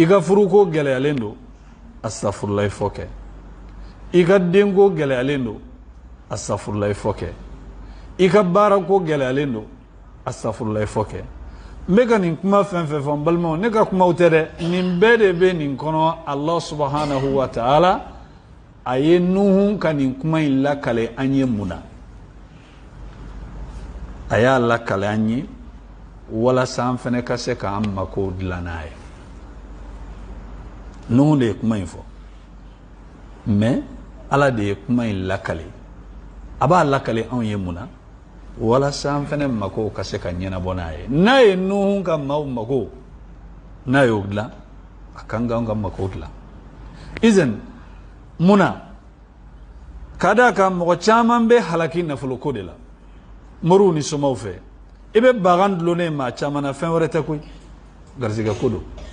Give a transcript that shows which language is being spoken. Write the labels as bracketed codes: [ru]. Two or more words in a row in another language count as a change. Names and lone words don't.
[bm] ka furuko gɛlɛyalen don astaghfirullah fɔ kɛ i ka denko gɛlɛyalen don astaghfirullah fɔ kɛ i ka baarako gɛlɛyalen don astaghfirullah fɔ kɛ n bɛ ka nin kuma fɛn fɛn fɔ n balimaw ne ka kumaw tɛ dɛ nin bɛɛ de bɛ nin kɔnɔ [ar] الله سبحانه وتعالى [bm] a ye Nuhu ka nin kuma in lakale an ye mun na a y'a lakale an ye walasa an fɛnɛ ka se k'an mako dilan n'a ye Nuhu de ye kuma in fɔ mais ala de ye kuma in lakale a b'a lakale anw ye mun na walasa an fɛnɛ mako ka se ka ɲɛnabɔ n'a ye n'a ye Nuhu ka maaw mako n'a y'o dilan a kan k'anw ka mako dilan izan munna ka d'a kan mɔgɔ caman bɛ halaki nafoloko de la moriw ni somaw fɛ i bɛ bagan dulonnen maa caman na fɛn wɛrɛ tɛ koyi garizigɛ ko don